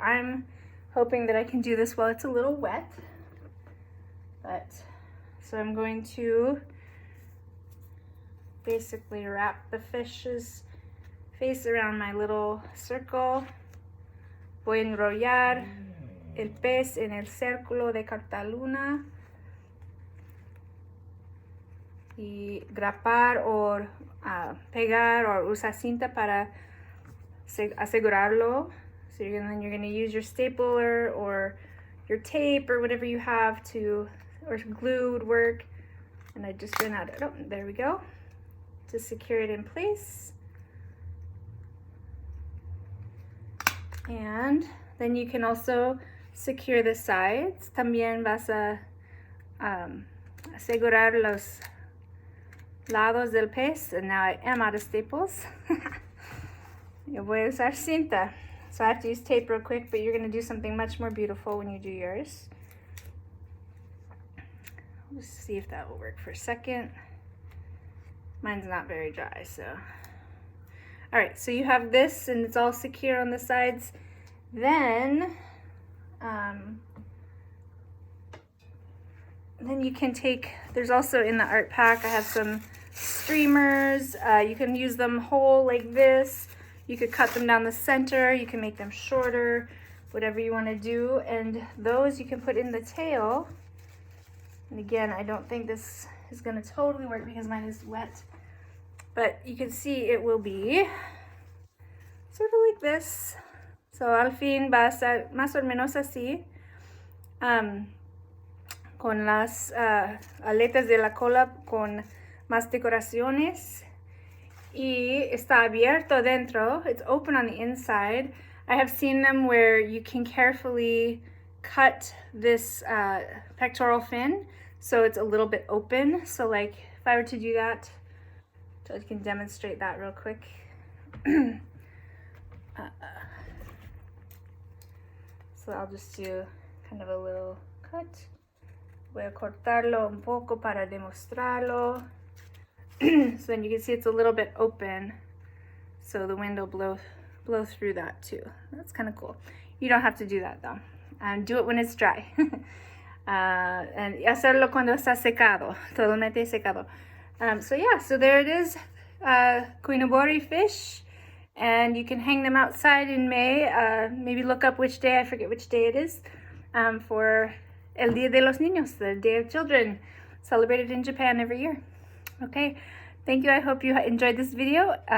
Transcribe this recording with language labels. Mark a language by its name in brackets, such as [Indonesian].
[English] I'm hoping that I can do this while it's a little wet, but so I'm going to basically wrap the fish's face around my little circle. [Spanish] Voy a enrollar el pez en el círculo de cartulina y grapar o pegar o usar cinta para asegurarlo. [English] So then you're going to use your stapler or your tape or whatever you have to, or glue would work. And I just ran out of, oh, there we go, to secure it in place. And then you can also secure the sides. [Spanish] También vas a asegurar los lados del pez. [English] And now I am out of staples. [Spanish] Yo voy a usar cinta. [English] So I have to use tape real quick, but you're going to do something much more beautiful when you do yours. Let's see if that will work for a second. Mine's not very dry, so. All right, so you have this and it's all secure on the sides. Then you can take, there's also in the art pack, I have some streamers. You can use them whole like this. You could cut them down the center, you can make them shorter, whatever you want to do. And those you can put in the tail. And again, I don't think this is going to totally work because mine is wet. But you can see it will be sort of like this. [Spanish] So al fin va a ser más o menos así. Con las aletas de la cola con más decoraciones. Y está abierto dentro. [English] It's open on the inside. I have seen them where you can carefully cut this pectoral fin so it's a little bit open. So like if I were to do that, so I can demonstrate that real quick. So I'll just do kind of a little cut. [Spanish] Voy a cortarlo un poco para demostrarlo. [English] So then you can see it's a little bit open, so the wind will blow through that too. That's kind of cool. You don't have to do that though. Do it when it's dry. [Spanish] And hacerlo cuando está secado, totalmente secado. [English] So yeah, so there it is, koinobori fish, and you can hang them outside in May. Maybe look up which day, I forget which day it is, for El Día de los Niños, the Day of Children, celebrated in Japan every year. Okay, thank you. I hope you enjoyed this video.